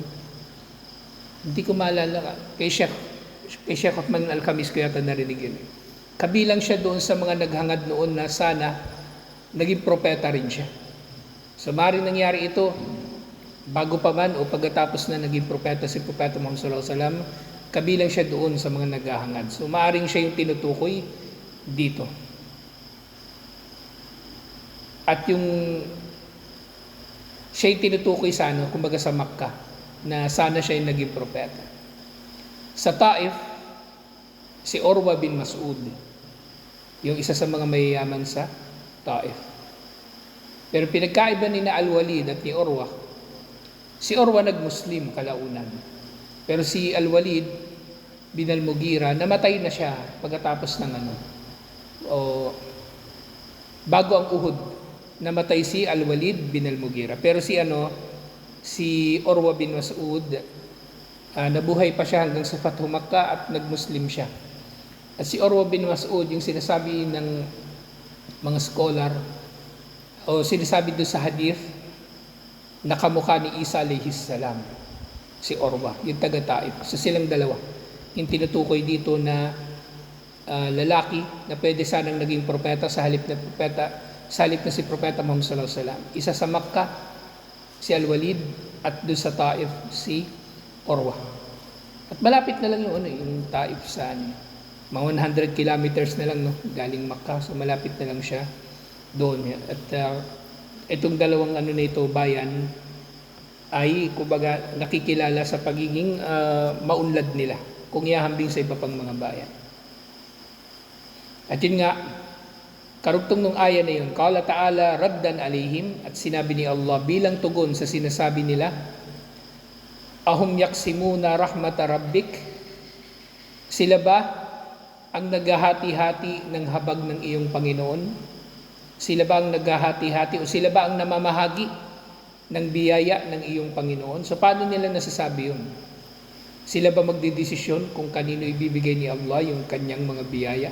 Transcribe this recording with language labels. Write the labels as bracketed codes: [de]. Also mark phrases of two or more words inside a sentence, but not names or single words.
[tl] Hindi ko maalala, kay Sheikh Uthman Al-Khamis ko yata narinig yun. Kabilang siya doon sa mga naghangad noon na sana naging propeta rin siya. So maaaring nangyari ito bago pa man o pagkatapos na naging propeta si Propeta Muhammad [ar] صلى الله عليه وسلم, [tl] kabilang siya doon sa mga naghahangad. So maaaring siya yung tinutukoy dito. At siya yung tinutukoy sa kumbaga sa Makkah, na sana siya yung naging propeta. Sa Taif, si Urwa bin Mas'ud, yung isa sa mga mayayaman sa Taif. Pero pinagkaiba ni Al-Walid at ni Urwa, si Urwa nag-Muslim kalaunan. Pero si Al-Walid bin Al-Mughira, namatay na siya pagkatapos ng bago ang Uhud. namatay si Al-Walid bin Al-Mughira. Pero si Urwa bin Mas'ud, nabuhay pa siya hanggang sa Fathu Makkah at nagmuslim siya. At si Urwa bin Mas'ud, yung sinasabi ng mga scholar, o sinasabi doon sa hadith, nakamukha ni Isa [ar] عليه السلام, [tl] si Urwa, yung taga-Taif. So silang dalawa, yung tinutukoy dito na lalaki na pwede sanang naging propeta sa halip na si Propeta Muhammad [ar] صلى الله عليه وسلم. [tl] Isa sa Makkah, si Al-Walid, at doon sa Taif, si Urwa. At malapit na lang yung Taif sa mga 100 kilometers na lang, no, galing Makkah. So malapit na lang siya doon. At itong dalawang na ito, bayan, ay kumbaga nakikilala sa pagiging maunlad nila kung ihahambing sa iba pang mga bayan. At yun nga, karugtong nung aya na yun, [ar] قال تعالى ردا عليهم, [tl] at sinabi ni Allah bilang tugon sa sinasabi nila, [ar] أهم يقسمون رحمة ربك, [tl] sila ba ang naghahati-hati ng habag ng iyong Panginoon? Sila ba ang naghahati-hati o sila ba ang namamahagi ng biyaya ng iyong Panginoon? So paano nila nasasabi yun? Sila ba magdidesisyon kung kanino ibibigay ni Allah yung kanyang mga biyaya?